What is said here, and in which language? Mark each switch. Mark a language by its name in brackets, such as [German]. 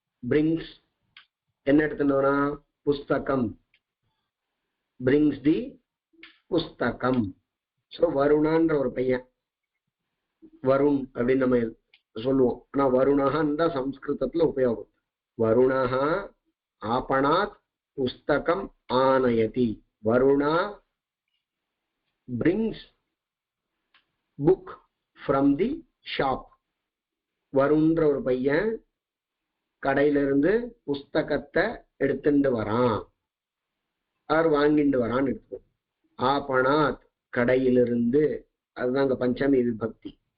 [Tamil] Brings, என்ன எடுத்துன்னு வரா? புஸ்தகம், [English] brings the [Tamil] புஸ்தகம். ஸோ வருணான்ற ஒரு பையன், வருண் அப்படின்னு நம்ம சொல்லுவோம். ஆனா வருணஹான்னு தான் சம்ஸ்கிருதத்துல உபயோகம். [Sanskrit] வருணः आपणात् पुस्तकम् आनयति. [English] Varuna brings book from the shop. [Tamil] வருண்ன்ற ஒரு பையன் கடையில இருந்து புஸ்தகத்தை எடுத்துட்டு வரான், ஆர் வாங்கிட்டு வரான்னு எடுத்துக்கோ. ஆபணாத் கடையிலிருந்து, அதுதான் அங்க பஞ்சமி விபக்தி.